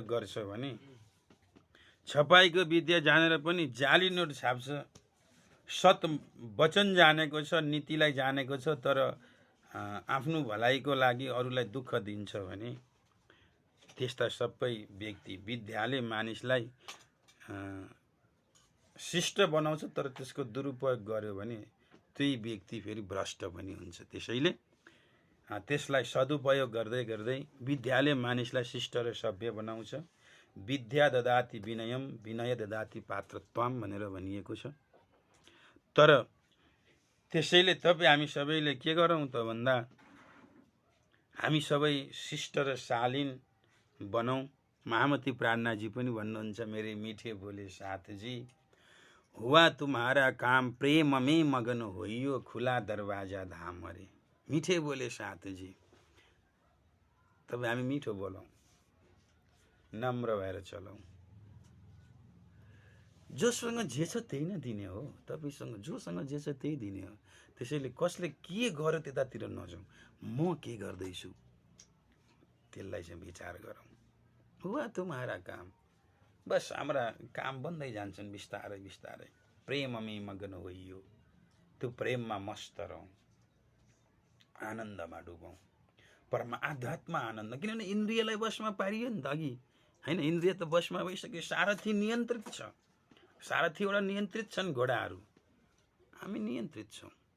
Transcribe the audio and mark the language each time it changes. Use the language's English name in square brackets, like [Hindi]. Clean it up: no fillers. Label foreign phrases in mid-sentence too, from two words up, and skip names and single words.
[Nepali] गर्छ भने, छपाईको विद्या जानेर पनि जाली नोट छाप्छ, सत वचन जानेको छ, नीतिलाई जानेको छ, तर आफ्नो भलाइको लागि अरूलाई दुःख दिन्छ भने त्यस्ता सबै व्यक्ति, विद्याले मानिसलाई शिष्ट बनाउँछ तर त्यसको दुरुपयोग गर्यो भने त्यही व्यक्ति फेरि भ्रष्ट पनि हुन्छ। त्यसैले त्यसलाई सदुपयोग गर्दै गर्दै विद्याले मानिसलाई शिष्ट र सभ्य बनाउँछ। [Sanskrit] विद्या ददाति विनयम, विनय ददाति पात्रत्वम [Nepali] भनेर भनिएको छ। तर त्यसैले हामी सबैले के गरौँ त भन्दा हामी सबै शिष्ट र शालीन बनौँ। महामती प्राणनाजी पनि भन्नुहुन्छ, [Hindi] मेरे मीठे बोले साथ जी, हुआ तुम्हारा काम प्रेम में मगन होइयो, खुला दरवाजा धाम हरे। मीठे बोले साथ जी, [Nepali] तब हामी मिठो बोलौँ, नम्र भएर चलौँ। जोसँग जे छ त्यही नै दिने हो, तपाईँसँग जोसँग जे छ त्यही दिने हो। त्यसैले कसले के गर्यो त्यतातिर नजाउँ, म के गर्दैछु त्यसलाई चाहिँ विचार गरौँ। [Hindi] हुआ तुम्हारा काम, [Nepali] बस हाम्रा काम बन्दै जान्छन् बिस्तारै बिस्तारै। प्रेममै [Hindi] मगन होइयो, [Nepali] त्यो प्रेममा मस्त रहौँ, आनन्दमा डुबौँ, परमा आध्यात्म आनन्द। किनभने इन्द्रियलाई वशमा पारियो नि त अघि, होइन? इन्द्रिय त वशमा भइसक्यो, सारथी नियन्त्रित छ, सारथीबाट नियन्त्रित छन् घोडाहरू, हामी नियन्त्रित छौँ।